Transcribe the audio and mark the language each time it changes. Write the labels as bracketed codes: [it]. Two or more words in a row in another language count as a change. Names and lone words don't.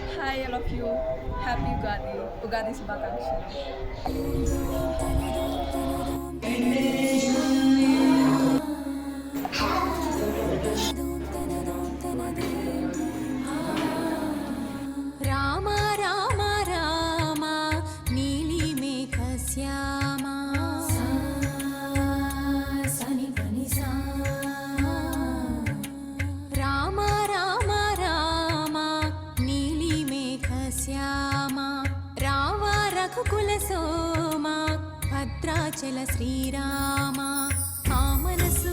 [en] Hi, all of you. Happy Ugadi. [te] ఉగాది శుభాకాంక్షలు. రామ రామ రామ నీలి మేఘ శ్యామ సని పని సా రామ రామ రామ నీలి మేఘ శ్యామ రావ రఘుకుల సోమ భద్రాచల శ్రీరామ ఆ మనసు